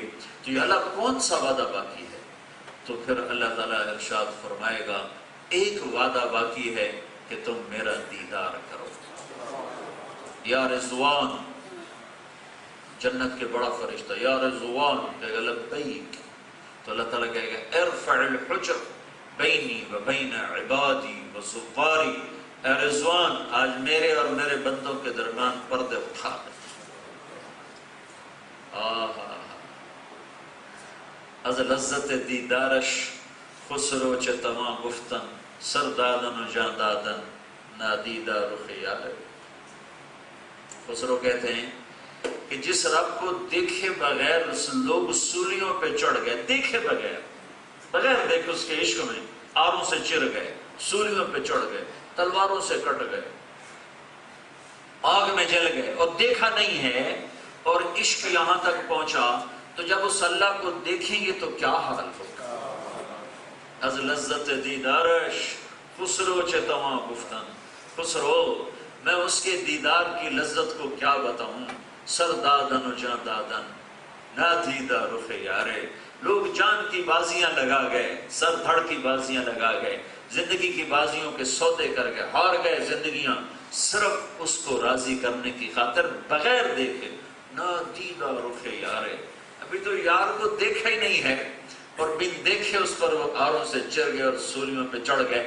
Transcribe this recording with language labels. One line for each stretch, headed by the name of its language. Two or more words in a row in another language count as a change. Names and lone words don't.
Urdu: تو یہ اللہ کون سا وعدہ باقی ہے؟ تو پھر اللہ تعالیٰ ارشاد فرمائے گا ایک وعدہ باقی ہے کہ تم میرا دیدار کرو. یا رضوان، جنت کے بڑا فرشتہ یا رضوان کہے گا لبیک. تو اللہ تعالیٰ کہے گا
Arabic: ارفع الحجر بینی و بین عبادی و زواری،
Urdu: اے رضوان آج میرے اور میرے بندوں کے درمیان پردے اٹھا دے.
Persian: از لذت دیدارش خسرو چه تمام گفتن سر دادن و جان دادن نادیدہ رخ یار.
Urdu: خسرو کہتے ہیں کہ جس رب کو دیکھے بغیر لوگ سولیوں پہ چڑھ گئے، دیکھے بغیر دیکھے اس کے عشق میں آروں سے چر گئے، سولیوں پہ چڑھ گئے، تلواروں سے کٹ گئے، آگ میں جل گئے اور دیکھا نہیں ہے اور عشق یہاں تک پہنچا، تو جب اس اللہ کو دیکھیں گے تو کیا حال ہوگا.
Persian: از لذت دیدارش خسرو چه تمام گفتن.
Urdu: خسرو میں اس کے دیدار کی لذت کو کیا بتاؤں،
Persian: سر دادن و جان دادن نادیدہ رخ یارے.
Urdu: لوگ جان کی بازیاں لگا گئے، سر دھڑ کی بازیاں لگا گئے، زندگی کی بازیوں کے سودے کر گئے، ہار گئے زندگیاں صرف اس کو راضی کرنے کی خاطر بغیر دیکھے.
Persian: نادیدہ رخ یارے،
Urdu: ابھی تو یار کو دیکھا ہی نہیں ہے اور بن دیکھے اس پر وہ آروں سے چر گئے اور سولیوں پہ چڑھ گئے.